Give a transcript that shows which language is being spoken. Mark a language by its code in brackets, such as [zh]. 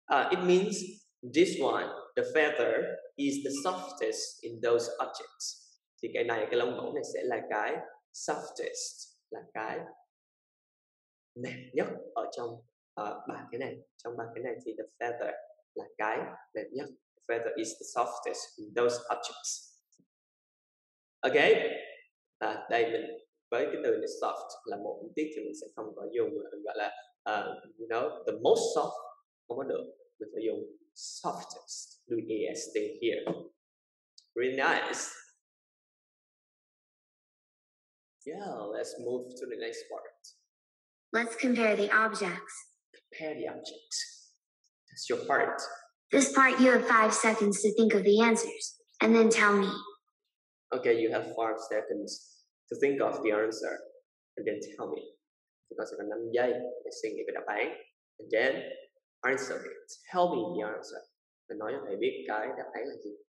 [en] It means this one, the feather, is the softest in those objects. [vi] Thì cái lông mẫu này sẽ là cái softest, là cái mềm nhất ở trong ba cái này. Trong ba cái này thì the feather là cái mềm nhất. [en] The feather is the softest in those objects. [vi] Ok, đây mình với cái từ này soft là một tiết thì mình sẽ không có dùng gọi là the most soft, không có được, mình phải dùng softest, do est here. [en] Really nice. Yeah, let's move to the next part. Let's compare the objects. Compare the objects. That's your part. This part you have 5 seconds to think of the answers, and then tell me. Okay, you have 5 seconds to think of the answer, and then tell me. [vi] Chúng ta sẽ có 5 giây để suy nghĩ về đáp án, [en] and then answer it. Tell me the answer. [vi] Và nói cho thầy biết cái đáp án là gì.